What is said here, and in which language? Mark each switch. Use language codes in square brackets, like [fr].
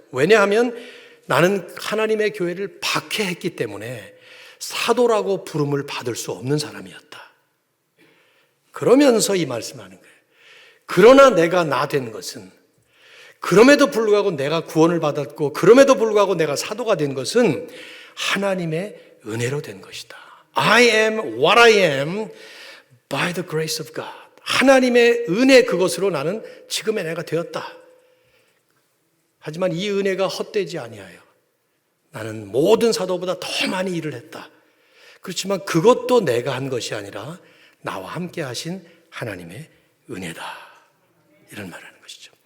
[ko] 왜냐하면 나는 하나님의 교회를 박해했기 때문에 사도라고 부름을 받을 수 없는 사람이었다. 그러면서 이 말씀하는 거예요. 그러나 내가 나 된 것은, 그럼에도 불구하고 내가 구원을 받았고 그럼에도 불구하고 내가 사도가 된 것은 하나님의 은혜로 된 것이다. [en] I am what I am by the grace of God. [ko] 하나님의 은혜 그것으로 나는 지금의 내가 되었다. 하지만 이 은혜가 헛되지 아니하여 나는 모든 사도보다 더 많이 일을 했다. 그렇지만 그것도 내가 한 것이 아니라 나와 함께 하신 하나님의 은혜다. 이런 말을 하는 것이죠.